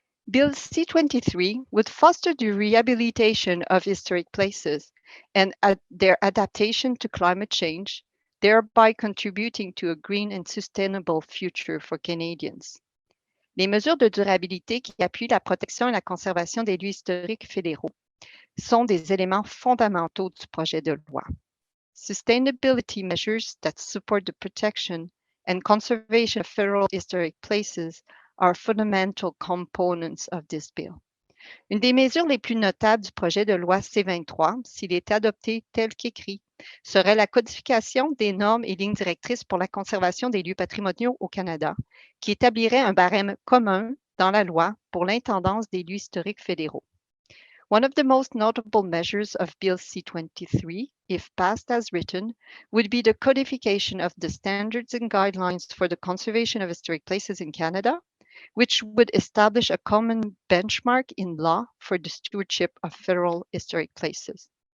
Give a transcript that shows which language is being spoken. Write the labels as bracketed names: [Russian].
[English] Bill C-23 would foster the rehabilitation of historic places and their adaptation to climate change, thereby contributing to a green and sustainable future for Canadians. [French] Les mesures de durabilité qui appuient la protection et la conservation des lieux historiques fédéraux sont des éléments fondamentaux du projet de loi. [English] Sustainability measures that support the protection and conservation of federal historic places are fundamental components of this bill. [French] Une des mesures les plus notables du projet de loi C-23, s'il est adopté tel qu'écrit, serait la codification des normes et lignes directrices pour la conservation des lieux patrimoniaux au Canada, qui établirait un barème commun dans la loi pour l'intendance des lieux historiques fédéraux. [English] One of the most notable measures of Bill C-23, if passed as written, would be the codification of the standards and guidelines for the conservation of historic places in Canada, which would establish a common benchmark in law for the stewardship of federal historic places.